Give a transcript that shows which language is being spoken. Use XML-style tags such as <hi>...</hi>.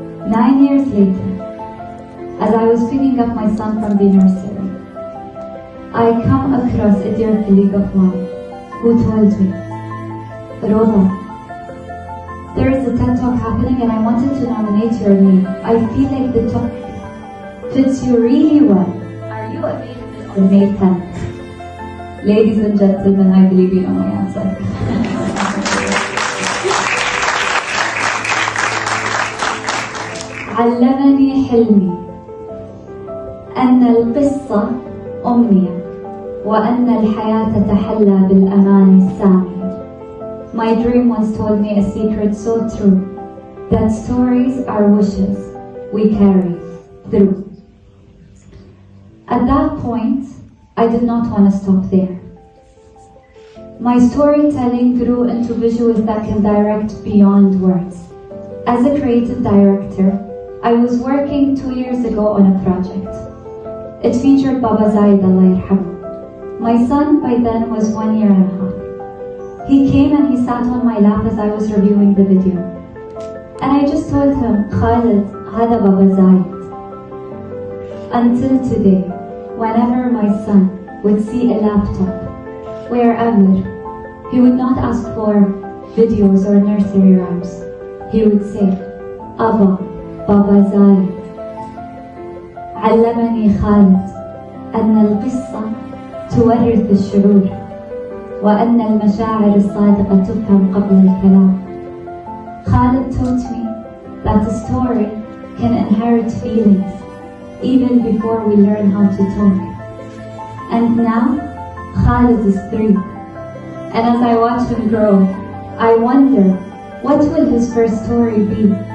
<en>9 years later, as I was picking up my son from the nursery, I come across a dear colleague of mine who told me, "Rowdha, there is a TED Talk happening and I wanted to nominate your name. I feel like the talk fits you really well. Are you available on May 10th? Ladies and gentlemen, I believe you know my answer.</en> <ar>علمني حلمي أن القصة أمنية وأن الحياة تتحلى بالأمان السامي.</ar> <en>My dream once told me a secret so true, that stories are wishes we carry through At that point, I did not want to stop there. My storytelling grew into visuals that can direct beyond words. As a creative director, I was working 2 years ago on a project. It featured Baba Zaid,</en> <ar>Allah yarhamah.</ar> <en>My son by then was 1 year and a half. He came and he sat on my lap as I was reviewing the video. And I just told him, Khalid,</en> <ar>hada Baba Zaid.</ar> <en>Until today, whenever my son would see a laptop, wherever, he would not ask for videos or nursery rhymes. He would say,</en> <ar>Abba, Baba Zaid, علمني خالد أن القصة تورث الشعور وأن المشاعر الصادقة تفهم قبل الكلام.</ar> <en>Khalid taught me that the story can inherit feelings even before we learn how to talk. And now, Khalid is 3. And as I watch him grow, I wonder, what will his first story be?</en>